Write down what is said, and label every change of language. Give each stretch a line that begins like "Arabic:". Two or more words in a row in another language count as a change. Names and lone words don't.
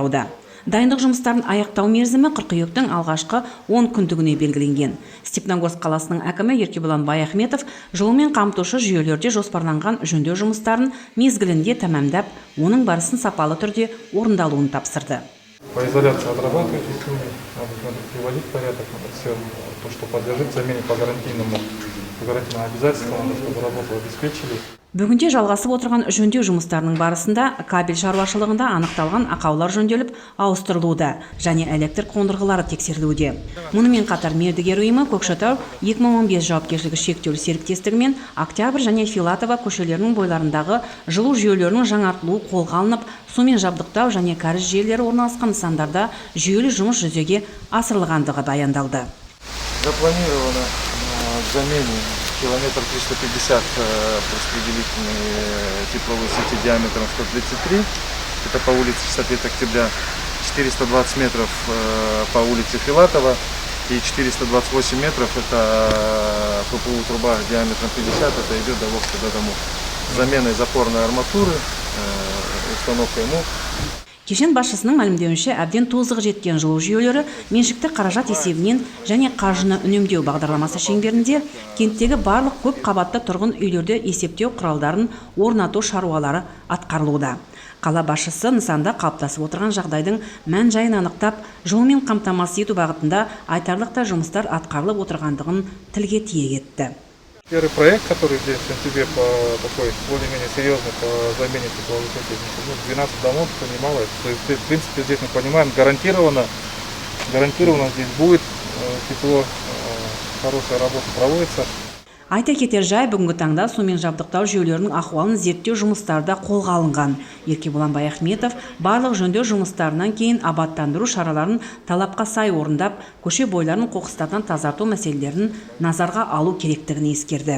Kazakh: Дайындық жұмыстарын аяқтау мерзімі қыркүйектің алғашқы 10 күндігіне белгіленген. Степногорск қаласының әкімі Еркебұлан Баяхметов жылумен қамтушы жүйелерде жоспарланған жөндеу жұмыстарын мезгілінде тәмамдап, оның барысын сапалы түрде орындалуын тапсырды.
Russian: По изоляции отрабатывать, надо приводить в порядок, надо все то, что подлежит замене по гарантийным обязательствам, чтобы работу обеспечили.
Kazakh: Бүгінде жалғасып отырған жөндеу жұмыстарының барысында кабель шаруашылығында анықталған ақаулар жөнделіп ауыстырылуда және электр қондырғылары тексерілуде. Мұнымен қатар мердігер ұйымы Көкшетау 2015 жауапкершілігі шектеулі серіктестігі мен Октябрь және Филатова көшелерінің бойларындағы жылу жүйелерінің жаңартылуы қолға алынып, сумен жабдықтау және кәріз желілері орналасқан нысандарда жүйелі жұмыс жүзеге асырылғандығы баяндалды.
Russian: Запланировано замене километр 350 распределительной тепловой сети диаметром 133, это по улице 65 октября, 420 метров по улице Филатова и 428 метров это ППУ труба диаметром 50, это идет до Вовска до домов. Заменой запорной арматуры, установкой мух.
Kazakh: Кешен басшысының мәлімдеуінше әбден тозығы жеткен жылу жүйелері меншікті қаражат есебінен және қаржыны үнемдеу бағдарламасы шеңберінде кенттегі барлық көп қабатты тұрғын үйлерде есептеу құралдарын орнату шаруалары атқарылуда. Қала басшысы нысанда қалыптасып отырған жағдайдың мән-жайын анықтап, жылумен қамтамасыз ету бағытында айтарлықтай жұмыстар атқарылып отырғандығын тілге тиек етті.
Russian: Первый проект, который здесь в сентябре такой более-менее серьезный по замене тепловой сети, 12 домов, это немало. В принципе, здесь мы понимаем, гарантированно здесь будет тепло, хорошая работа проводится.
Kazakh: Айта кетер жай, бүгінгі таңда сумен жабдықтау жүйелерінің ахуалын зерттеу жұмыстарда қолға алынған. Еркебұлан Баяхметов барлық жөндеу жұмыстарынан кейін абаттандыру шараларын талапқа сай орындап, көше бойларын қоқыстардан тазарту мәселелерін назарға алу керектігін ескерді.